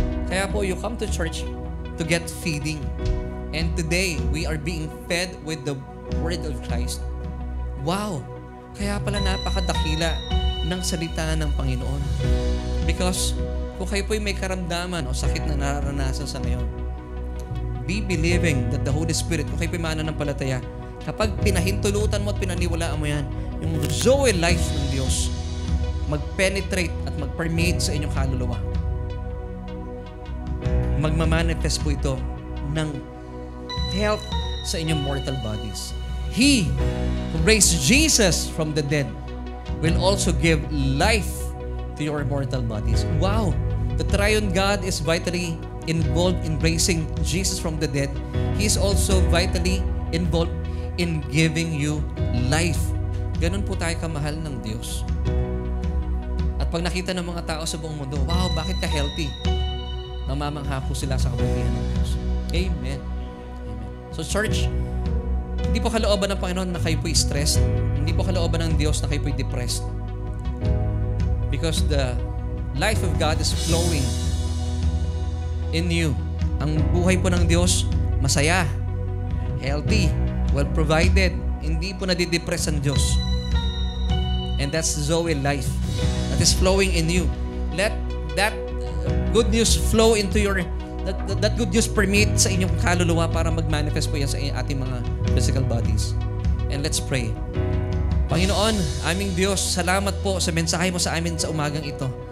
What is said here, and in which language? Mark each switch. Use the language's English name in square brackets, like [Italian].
[Filipino] Kaya po, [English] you come to church to get feeding. And today, we are being fed with the Word of Christ. Wow! [Filipino] Kaya pala napakadakila ng salita ng Panginoon. [English] Because [Filipino] kung kayo po'y may karamdaman o sakit na nararanasan sa ngayon, [English] be believing that the Holy Spirit, [Filipino] kung kayo po'y mananampalataya, kapag pinahintulutan mo at pinaniwalaan mo yan, yung Zoe life ng Diyos, mag-penetrate at mag-permeate sa inyong kaluluwa. Magmamanifest po ito ng health sa inyong [English] mortal bodies. He who raised Jesus from the dead will also give life to your mortal bodies. Wow! The triune God is vitally involved in raising Jesus from the dead. He is also vitally involved in giving you life. [Filipino] Ganun po tayo kamahal ng Diyos. At pag nakita ng mga tao sa buong mundo, wow, bakit ka healthy? Namamangha po sila sa kabutihan ng Diyos. [English] Amen. Amen. So church, [Filipino] hindi po kalooban ng Panginoon na kayo po'y stressed. Hindi po kalooban ng Diyos na kayo po'y depressed. [English] Because the life of God is flowing in you. [Filipino] Ang buhay po ng Diyos, masaya, [English] healthy, well-provided. [Filipino] Hindi po nadidepress ang Diyos. [English] And that's Zoe life that is flowing in you. Let that good news flow into your, that good news permeate [Filipino] sa inyong kaluluwa para mag-manifest po yan sa ating mga [English] physical bodies. And let's pray. [Filipino] Panginoon, aming Diyos, salamat po sa mensahe mo sa amin sa umagang ito.